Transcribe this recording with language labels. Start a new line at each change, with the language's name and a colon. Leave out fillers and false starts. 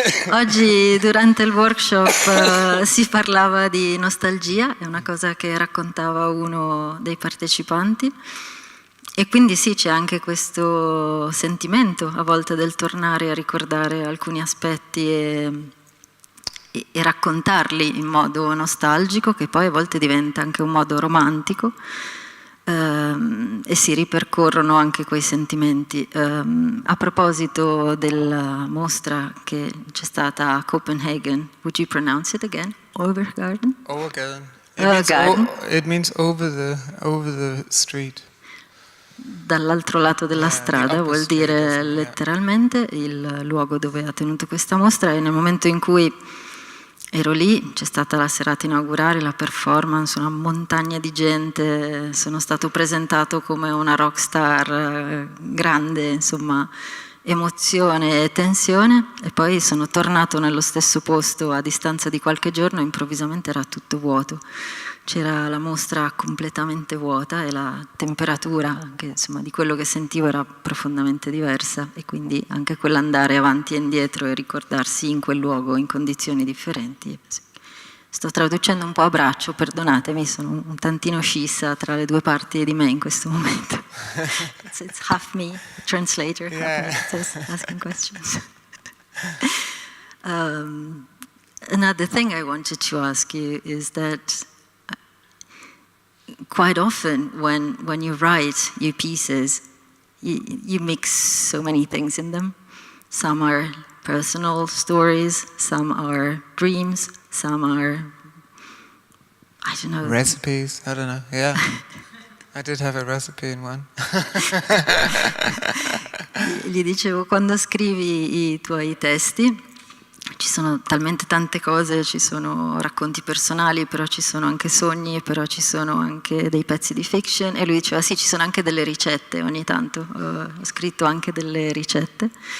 Italian: Oggi durante il workshop si parlava di nostalgia, è una cosa che raccontava uno dei partecipanti, e quindi sì, c'è anche questo sentimento a volte del tornare a ricordare alcuni aspetti e raccontarli in modo nostalgico, che poi a volte diventa anche un modo romantico. E si ripercorrono anche quei sentimenti. A proposito della mostra che c'è stata a Copenhagen,
English: would you pronounce it again? Overgarden? Overgarden. It means over the street.
Italian: Dall'altro lato della strada vuol dire letteralmente il luogo dove ha tenuto questa mostra, e nel momento in cui ero lì, c'è stata la serata inaugurale, la performance, una montagna di gente, sono stato presentato come una rockstar grande, insomma, emozione e tensione, e poi sono tornato nello stesso posto a distanza di qualche giorno, improvvisamente era tutto vuoto. C'era la mostra completamente vuota e la temperatura anche, insomma, di quello che sentivo era profondamente diversa, e quindi anche quell'andare avanti e indietro e ricordarsi in quel luogo in condizioni differenti. Sto traducendo un po' a braccio, perdonatemi, sono un tantino scissa tra le due parti di me in questo momento.
English: It's half me, translator, half me, just asking questions. Another thing I wanted to ask you is that quite often when you write your pieces, you mix so many things in them. Some are personal stories, some are dreams, some are, I don't know. Recipes, I don't know, yeah. I did have a recipe in one.
Italian: Gli dicevo, quando scrivi i tuoi testi, ci sono talmente tante cose, ci sono racconti personali, però ci sono anche sogni, però ci sono anche dei pezzi di fiction, e lui diceva sì, ci sono anche delle ricette ogni tanto, ho scritto anche delle ricette.